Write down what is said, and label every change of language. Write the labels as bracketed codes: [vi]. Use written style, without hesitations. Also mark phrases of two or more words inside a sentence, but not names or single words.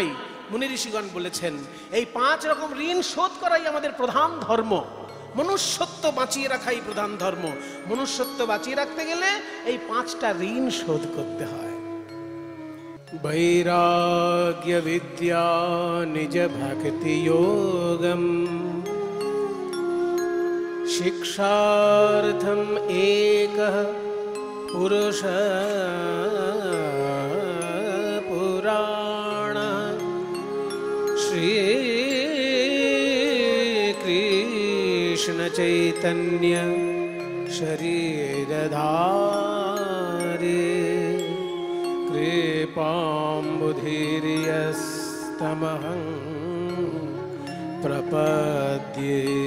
[bn] মুনি ঋষিগণ বলেছেন এই 5 রকম ঋণ শোধ করাই আমাদের প্রধান ধর্ম। মনুষ্যত্ব বাঁচিয়ে রাখাই প্রধান ধর্ম। মনুষ্যত্ব বাঁচিয়ে রাখতে গেলে এই 5টা ঋণ শোধ করতে হয়। [sa] বৈরাগ্য বিদ্যা নিজ ভক্তি যোগম शिक्षार्थम् एकः पुरुषः पुराणः श्रीकृष्ण चैतन्य शरीरधारी कृपाम्बुधिर्यस्तमहं प्रपद्ये।